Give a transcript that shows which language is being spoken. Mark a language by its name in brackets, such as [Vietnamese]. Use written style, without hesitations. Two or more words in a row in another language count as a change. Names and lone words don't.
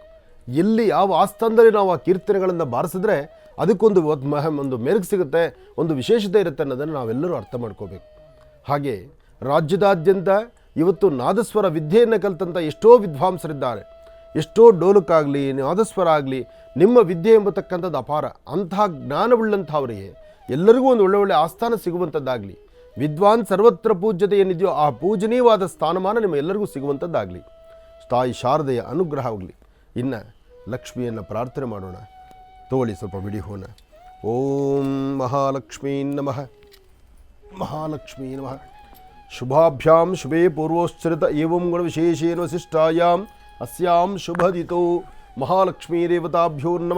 [Kannada] ಎಲ್ಲಿ ಯಾವ ಆಸ್ಥಾನದಲ್ಲಿ ನಾವು ಆ ಕೀರ್ತನೆಗಳನ್ನು ಬಾರಿಸಿದ್ರೆ ಅದಕ್ಕೊಂದು ಒಂದು ಮೆರುಗು ಸಿಗುತ್ತೆ, ಒಂದು ವಿಶೇಷತೆ ಇರುತ್ತೆ ಅನ್ನೋದನ್ನು ನಾವೆಲ್ಲರೂ ಅರ್ಥ ಮಾಡ್ಕೋಬೇಕು. ಹಾಗೆ ರಾಜ್ಯದಾದ್ಯಂತ ಇವತ್ತು ನಾದಸ್ವರ ವಿದ್ಯೆಯನ್ನು ಕಲಿತಂಥ ಎಷ್ಟೋ ವಿದ್ವಾಂಸರಿದ್ದಾರೆ. ಎಷ್ಟೋ ಡೋಲಕ್ಕಾಗಲಿ, ನಾದಸ್ವರ ಆಗಲಿ, ನಿಮ್ಮ ವಿದ್ಯೆ ಎಂಬತಕ್ಕಂಥದ್ದು ಅಪಾರ. ಅಂತಹ ಜ್ಞಾನವುಳ್ಳಂಥವರಿಗೆ ಎಲ್ಲರಿಗೂ ಒಂದು ಒಳ್ಳೆ ಆಸ್ಥಾನ ಸಿಗುವಂಥದ್ದಾಗಲಿ. [Sanskrit] ವಿದ್ವಾನ್ ಸರ್ವತ್ರ ಪೂಜ್ಯತೆ [Kannada] ಏನಿದೆಯೋ ಆ ಪೂಜನೀಯವಾದ ಸ್ಥಾನಮಾನ ನಿಮ್ಮ ಎಲ್ಲರಿಗೂ ಸಿಗುವಂಥದ್ದಾಗಲಿ. ತಾಯಿ ಶಾರದೆಯ ಅನುಗ್ರಹ ಆಗಲಿ. ಇನ್ನು ಲಕ್ಷ್ಮಿಯನ್ನು ಪ್ರಾರ್ಥನೆ ಮಾಡೋಣ. ತೋಳಿ ಸ್ವಲ್ಪ ವಿಡಿಯೋನ. [Sanskrit] ಓಂ ಮಹಾಲಕ್ಷ್ಮೀ ನಮಃ, ಮಹಾಲಕ್ಷ್ಮೀ ನಮಃ. ಶುಭಾಭ್ಯಾಂ ಶುಭೇ ಪೂರ್ವೋಶ್ಚರಿತ ಏವಂ ಗುಣ ವಿಶೇಷೇನ ವಸಿಷ್ಠಾಯಾಂ ಅಸ್ಯಾಂ ಶುಭದಿತೋ ಮಹಾಲಕ್ಷ್ಮೀ ದೇವತಾಭ್ಯೋ ನಮಃ.